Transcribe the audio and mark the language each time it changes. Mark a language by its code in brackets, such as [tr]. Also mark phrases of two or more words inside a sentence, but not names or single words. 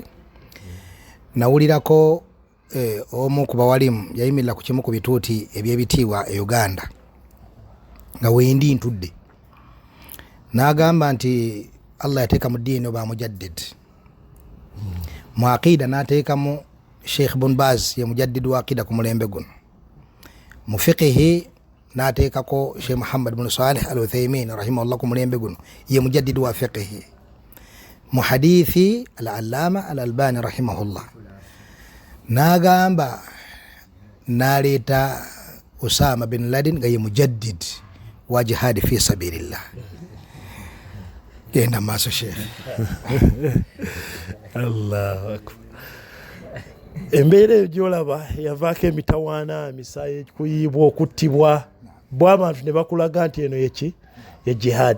[lg] Nawulirako omu ku bawalimu yayimirira ku kimu ku bituuti eby'ebitiibwa e Uganda nga wendi ntudde n'agamba nti Allah yateeka mu ddiini oba mujaddid mu aqida n'ateekamu Sheikh Ibn Baz ye mujaddid wa aqida ku mulembe guno, mu fiqhi n'ateekako Sheikh Muhammad bin Salih al-Uthaymin rahimahullah ku mulembe guno ye mujaddid wa fiqhi, mu hadithi al-Allama al-Albani rahimahullah n'agamba n'aleeta Osama bin Laden nga ye mujaddid wa [ar] جهاد في سبيل الله. [lg] Genda maaso Sheikh. [ar] الله أكبر. [lg] Embeera gyolaba yavaako emitawaana emisaayi ekikuyiibwa okuttibwa bw'abantu ne bakulaga nti eno yeki ye jihadi.